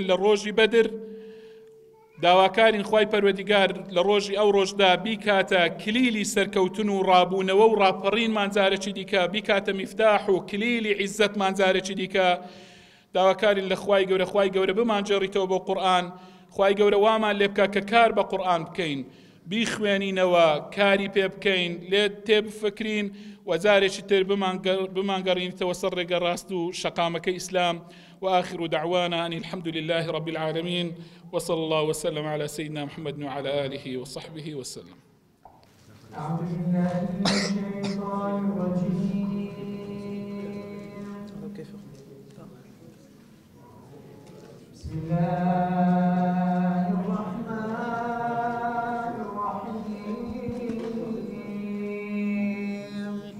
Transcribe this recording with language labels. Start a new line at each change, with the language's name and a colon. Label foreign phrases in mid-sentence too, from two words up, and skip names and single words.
Central Kurdish: لە ڕۆژی بەدر داواکارین خوای پەروەردگار لە ڕۆژی ئەو ڕۆژدا بیکاتە کلیلی سەرکەوتن و ڕابوونەوە و ڕاپەڕینمان جارێکی دیکە بیکاتە میفتاح و کلیلی عیزەتمان جارێکی دیکە داواکارین لە خوای گەورە بمانجێڕیتەوە بۆ قورئان خوای گەورە وامان لێ بکە کە کار بە قورئان بکەین، بیخوێنینەوە، کاری پێ بکەین، لێ تێبفکرین وەزارێکی تر بمانگەڕینیتەوە سەر ڕێگە ڕاست و شەقامەکەی ئیسلام.
Arabic: وآخر دعوانا أن الحمد لله رب العالمين وصلى الله وسلم على سيدنا محمد وعلى آله وصحبه وسلم. أعوذ بالله من الشيطان الرجيم. بسم الله الرحمن الرحيم.